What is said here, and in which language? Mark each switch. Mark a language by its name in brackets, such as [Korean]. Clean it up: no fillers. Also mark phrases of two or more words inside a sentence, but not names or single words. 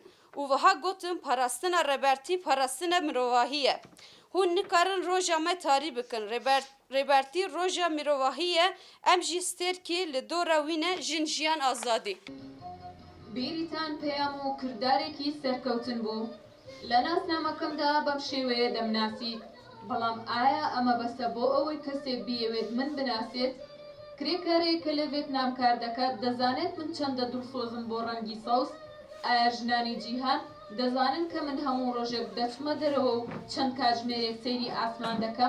[Kurdish] û wiha gotin parastina rêbertî parastina mirovahî ye. Hûn nikarin roja me tarî bikin. Rêbertî roja mirovahî ye em jî stêrkî li dora wî ne jin jiyan azadî. Bêrîtan peyam û kirdarekî serkewtin bû. [Central Kurdish] لە ناسنامەکەمدا بەم شێوەیە دەمناسی بەڵام ئایا ئەمە بەسە بۆ ئەوەی کەسێک بیەوێت من بناسێت کرێکارێک کە لە ڤێتنام کار دەکات دەزانێت من چەندە دڵسۆزم بۆ ڕەنگی سەوز ئایا ژنانی جیهان دەزانن کە من هەموو ڕۆژێک دەچمە دەرەوە و چەند کاتژمێرێک سەیری ئاسمان دەکەم.